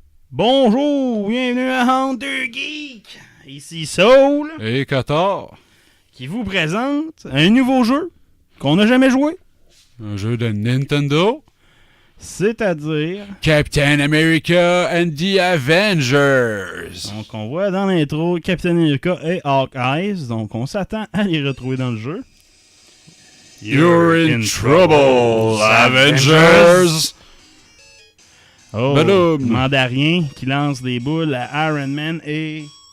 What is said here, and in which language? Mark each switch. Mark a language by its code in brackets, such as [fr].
[fr] Bonjour, bienvenue à Hunter Geek. Ici Soul. Et Qatar. Qui vous présente un nouveau jeu qu'on n'a jamais joué. Un jeu de Nintendo. C'est-à-dire... [en] Captain America and the Avengers. [fr] Donc on voit dans l'intro Captain America et Hawkeye. Donc on s'attend à les retrouver dans le jeu. [en] You're in trouble, Avengers. Oh, Baloum. [fr] Mandarien qui lance des boules à Iron Man et...